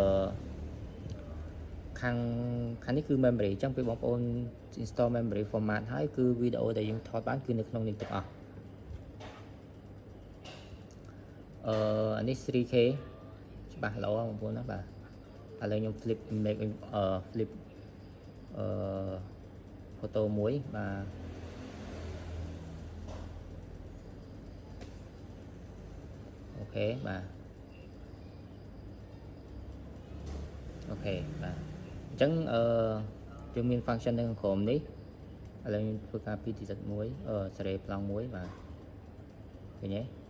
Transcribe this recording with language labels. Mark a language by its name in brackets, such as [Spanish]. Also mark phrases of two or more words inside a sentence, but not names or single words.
[Khmer] ខាងនេះគឺ memory អញ្ចឹងពេលបងប្អូន [English] install memory format [Khmer] ហើយគឺវីដេអូដែលយើងថតបានគឺនៅក្នុងនេះទាំងអស់អានេះ 3K ច្បាស់ល្អបងប្អូនណាបាទឥឡូវខ្ញុំ [English] flip make flip photo [Khmer] មួយបាទ អូខេបាទអូខេបាទអញ្ចឹងយើងមាន function នៅក្នុងក្រុមនេះឥឡូវខ្ញុំធ្វើការពីទីសិតមួយសេរីប្លង់មួយបាទឃើញទេ